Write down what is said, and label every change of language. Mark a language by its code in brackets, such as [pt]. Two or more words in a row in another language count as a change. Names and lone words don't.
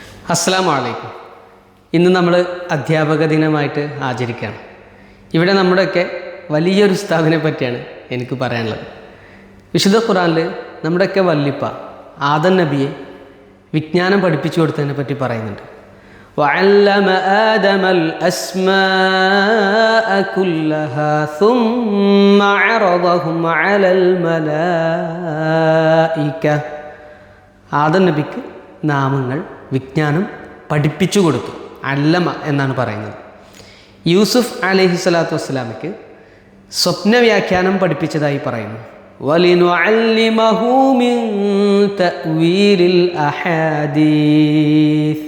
[ar] السلام عليكم. [ml] ഇന്ന് നമ്മൾ അധ്യാപക ദിനമായിട്ട് ആചരിക്കുകയാണ്. ഇവിടെ നമ്മുടെയൊക്കെ വലിയൊരു ഉസ്താദിനെ പറ്റിയാണ് എനിക്ക് പറയാനുള്ളത്. വിശുദ്ധ ഖുർആനിൽ നമ്മുടെയൊക്കെ വല്ലിപ്പ ആദം നബിയെ വിജ്ഞാനം പഠിപ്പിച്ചു കൊടുത്തതിനെ പറ്റി പറയുന്നുണ്ട്. [ar] وَعَلَّمَ آدَمَ الْأَسْمَاءَ كُلَّهَا ثُمَّ عَرَضَهُمْ عَلَى الْمَلَائِكَةِ. [ml] ആദം നബിക്ക് നാമങ്ങൾ വിജ്ഞാനം പഠിപ്പിച്ചു കൊടുത്തു. അല്ലമ എന്നാണ് പറയുന്നത്. യൂസുഫ് [ar] عليه الصلاة والسلام [ml] സ്വപ്ന വ്യാഖ്യാനം പഠിപ്പിച്ചതായി പറയുന്നു. [ar] ولنعلمه من تأويل الأحاديث.